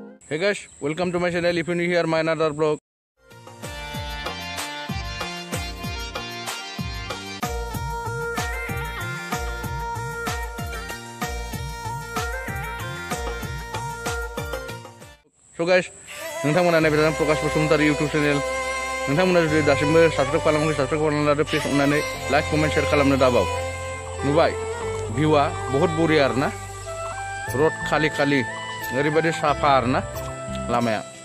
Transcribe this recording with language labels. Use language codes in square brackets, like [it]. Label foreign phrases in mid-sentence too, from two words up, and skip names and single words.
[en] Hey guys, welcome to my channel. If you're new here, my another vlog. So guys, [brx] नोंथांमोना नायबाय प्रकाश बसुमतारी YouTube channel. नोंथांमोना जुदि दासिमबो subscribe खालामाखै subscribe खालामना लादो प्लिज अननानै [en] like comment share [brx] खालामनो दाबाव. नुबाय भिउआ बहुत बरिया आरोना. रोड खालि खालि ओरैबायदि साफा आरोना लामाया.